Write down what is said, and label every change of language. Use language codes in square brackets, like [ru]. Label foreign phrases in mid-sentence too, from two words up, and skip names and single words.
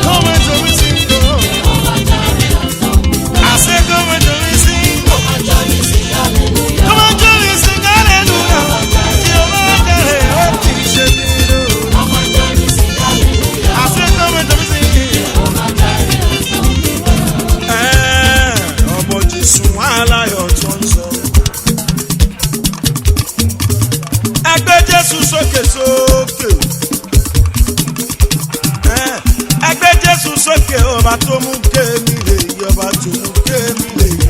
[en] Come and join me, sing. I say, come and join me, sing. Come and join me, sing hallelujah. Come and join me, sing hallelujah. Come and join me, sing hallelujah. I say, come and join me, sing. [yo] Aláyọ̀ tó ń sọ. Ẹgbẹ́ Jésù sókè sókè. Ẹgbẹ́ Jésù sókè ọba tó mú kémi lè yé ọba tó mú kémi lè yé.